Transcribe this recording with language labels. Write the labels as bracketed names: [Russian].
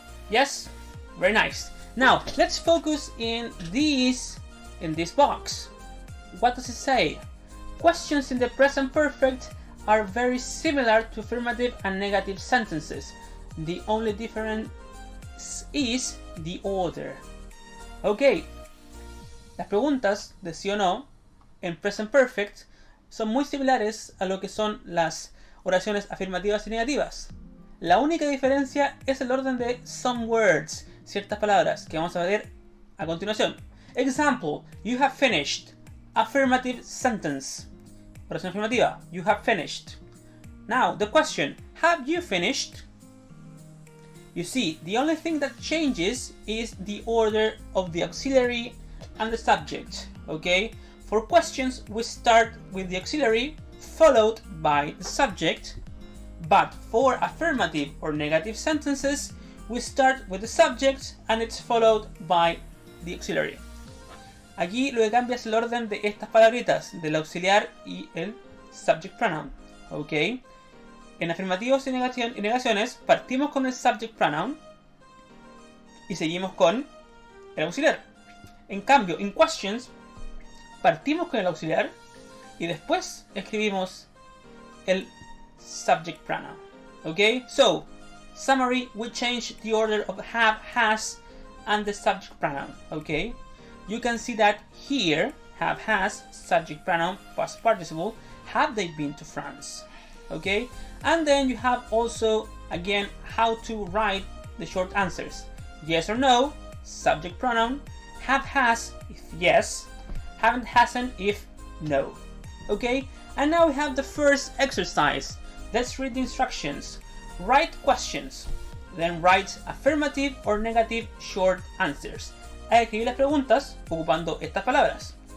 [English] Yes, very nice. Now let's focus in this box. What does it say? Questions in the present perfect are very similar to affirmative and negative sentences. The only difference is the order. [Spanish] Ok, las preguntas de sí o no en present perfect son muy similares a lo que son las oraciones afirmativas y negativas. La única diferencia es el orden de [English] some words, [Spanish] ciertas palabras que vamos a ver a continuación. [English] Example, you have finished. Affirmative sentence. [Spanish] Oración afirmativa, [English] you have finished. Now, the question, have you finished? You see, the only thing that changes is the order of the auxiliary and the subject, okay? For questions, we start with the auxiliary followed by the subject, but for affirmative or negative sentences, we start with the subject and it's followed by the auxiliary. [Spanish] Aquí lo que cambia es el orden de estas palabritas, del auxiliar y el subject pronoun, ¿ok? En afirmativos y negaciones partimos con el subject pronoun y seguimos con el auxiliar. En cambio, en questions partimos con el auxiliar y después escribimos el subject pronoun, ¿ok? [English] So, summary, we change the order of have, has, and the subject pronoun, ¿ok? You can see that here, have, has, subject pronoun, past participle, have they been to France? Okay, and then you have also, again, how to write the short answers. Yes or no, subject pronoun, have, has, if yes, haven't, hasn't, if no. Okay, and now we have the first exercise. Let's read the instructions. Write questions, then write affirmative or negative short answers. [Spanish] Hay que escribir las preguntas ocupando estas palabras.